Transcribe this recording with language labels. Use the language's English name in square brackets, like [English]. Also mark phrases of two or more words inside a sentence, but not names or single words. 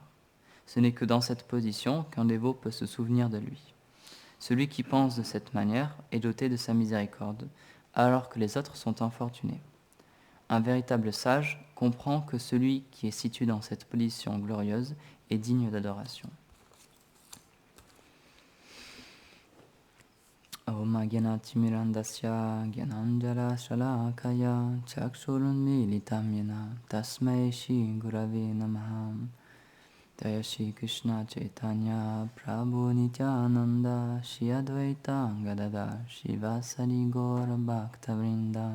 [French] Ce n'est que dans cette position qu'un dévot peut se souvenir de lui. Celui qui pense de cette manière est doté de sa miséricorde, alors que les autres sont infortunés. Un véritable sage comprend que celui qui est situé dans cette position glorieuse est digne d'adoration. [Sanskrit] ॐ ज्ञानतिमिरान्धस्य ज्ञानाञ्जल शलाकया चक्षुरुन्मीलितम् येन तस्मै श्री गुरवे नमः. जय श्री कृष्ण चैतन्य प्रभु नित्यानन्द श्री अद्वैत गदाधर शिवसारि गौर भक्तवृन्द.